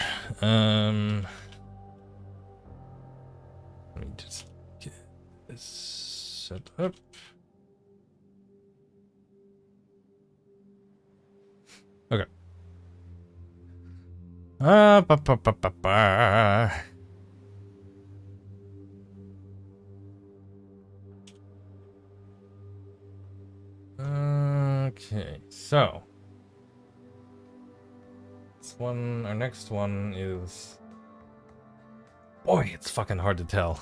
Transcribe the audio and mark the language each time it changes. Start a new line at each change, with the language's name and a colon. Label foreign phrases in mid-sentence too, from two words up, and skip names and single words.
English: Let me just get this set up. Okay. Ba, ba, ba, ba, ba. Okay, so our next one is, boy, it's fucking hard to tell.